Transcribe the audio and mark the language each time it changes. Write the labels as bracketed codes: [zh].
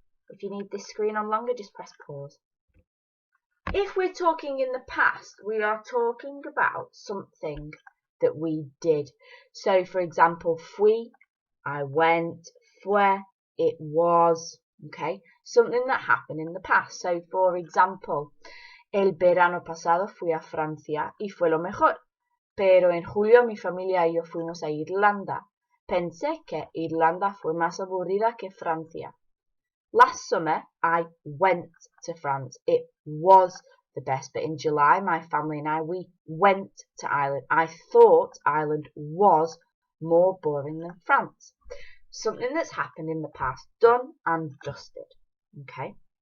[en] If you need this screen on longer, just press pause. If we're talking in the past, we are talking about something that we did. So, for example, fui, I went, fue, it was, okay? Something that happened in the past. So, for example, [es] el verano pasado fui a Francia y fue lo mejor. Pero en julio mi familia y yo fuimos a Irlanda. Pensé que Irlanda fue más aburrida que Francia. [en] Last summer, I went to France. It was the best, but in July, my family and we went to Ireland. I thought Ireland was more boring than France. Something that's happened in the past, done and dusted. Okay?